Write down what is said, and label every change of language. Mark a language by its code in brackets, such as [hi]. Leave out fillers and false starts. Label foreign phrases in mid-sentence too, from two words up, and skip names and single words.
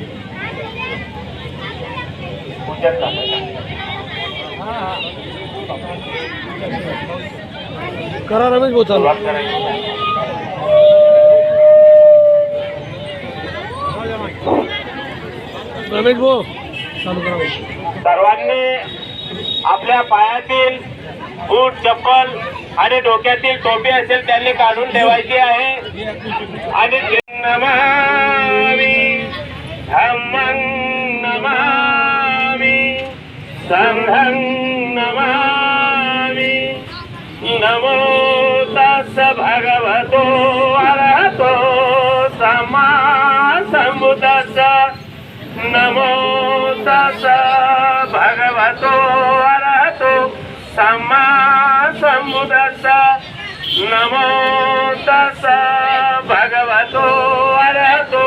[mr] करा रमेश भाऊ चालू रमेश भाऊ चालू करा. सर्वांनी आपल्या पायातील बूट, चप्पल आणि डोक्यातील टोपी असेल त्यांनी काढून ठेवायची आहे. [pi] आणि नमामि धम्मं नमामि संघं नमामि नमो तस्स भगवतो अरहतो सम्मा सम्बुद्धस्स नमो तस्स भगवतो अरहतो सम्मा सम्बुद्धस्स नमो तस्स भगवतो अरहतो